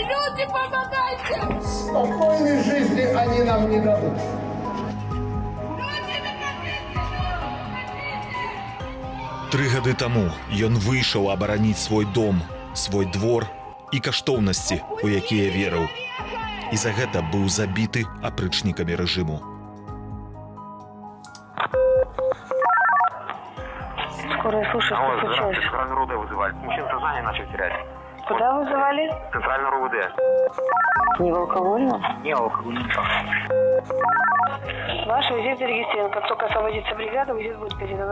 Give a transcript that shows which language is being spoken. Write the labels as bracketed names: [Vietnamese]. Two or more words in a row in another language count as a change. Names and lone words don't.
[Russian] Люди, помогайте! Спокойной жизни они нам не дадут. [Belarusian] Тры гады таму ён выйшаў абараніць свой дом, свой двор і каштоўнасці, у якія верыў. І за гэта быў забіты апрычнікамі рэжыму. [Russian] Скорая, слушай, что случилось? Центральный РУВД вызывали. Мужчина сознание начал терять. Куда вызывали? Центральный РУВД. Не в алкогольном? Не алкоголь. Ваш визит зарегистрирован. Как только освободится бригада, визит будет передан.